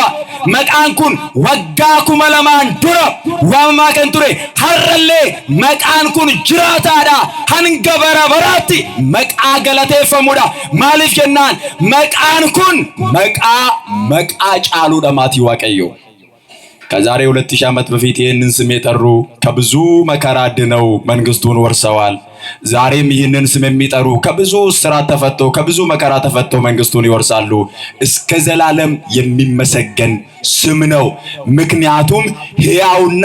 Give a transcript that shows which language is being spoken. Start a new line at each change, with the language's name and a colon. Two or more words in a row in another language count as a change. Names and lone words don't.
Oromo: Maqaan kun waggaa 2000 dura waamamaa kan ture har'allee maqaan kun jiraataadha. Hanga bara baraatti maqaa galateeffamuudha. Maaliif jennaan maqaan kun maqaa caaluudha maatii Waaqayyoo.
Amharic: ከዛሬ 2000 ዓመት በፊት ይህንን ስም የጠሩ ከብዙ መከራ ድነው መንግስቱን ወርሰዋል። ዛሬም ይህንን ስም የሚጠሩ ከብዙ እስራት ተፈተው ከብዙ መከራ ተፈተው መንግስቱን ይወርሳሉ። እስከ ዘላለም የሚመሰገን ስም ነው። ምክንያቱም ሕያውና